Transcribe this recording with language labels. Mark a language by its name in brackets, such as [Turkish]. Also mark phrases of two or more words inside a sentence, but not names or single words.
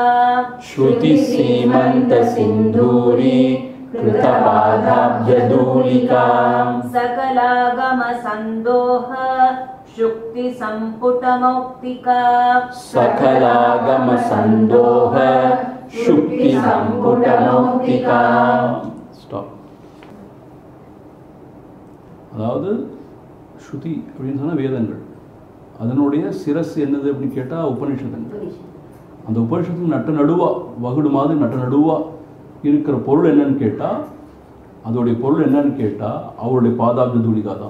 [Sanskrit] श्रुति सीमंत सिंदूरी कृतपादाब्ज धूलिका सकलागम संदोह शुक्ति संपुट मौक्तिका सकलागम संदोह शुक्ति संपुट मौक्तिका। स्टॉप। [Tamil] அதாவது ஸ்ருதி அப்படின்னு சொன்னால் வேதங்கள், அதனுடைய சிரஸ் என்னது அப்படின்னு கேட்டால் உபனிஷதங்கள். அந்த உபனிஷத்துக்கு நட்ட நடுவா வகுடு மாதிரி நட்ட நடுவா இருக்கிற பொருள் என்னன்னு கேட்டால், அதோடைய பொருள் என்னன்னு கேட்டால் அவருடைய பாதாப்ஜ தூளிகா தான்.